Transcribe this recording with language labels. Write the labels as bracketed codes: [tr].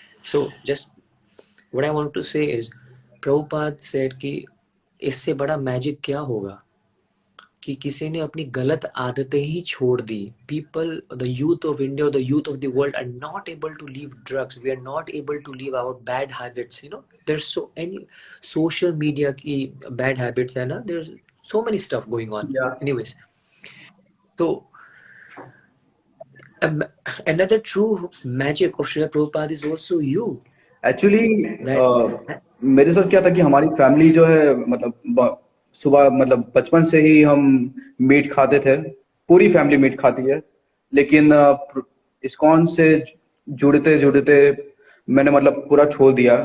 [en] so just what I want to say is, Prabhupada said [hi] कि इससे बड़ा मैजिक क्या होगा कि किसी ने अपनी गलत आदतें ही छोड़ दी. [en] People, the youth of India, the youth of the world are not able to leave drugs, we are not able to leave our bad habits. You know, there so any social media की bad habits [hi] है ना, [en] There so many stuff going on. Anyways, तो another true magic of Srila Prabhupada is also you. [hi] Actually मेरे साथ क्या था कि हमारी फैमिली जो है, मतलब सुबह, मतलब बचपन से ही हम मीट खाते थे, पूरी फैमिली मीट खाती है। लेकिन इस्कॉन से जुड़ते जुड़ते मैंने मतलब पूरा छोड़ दिया।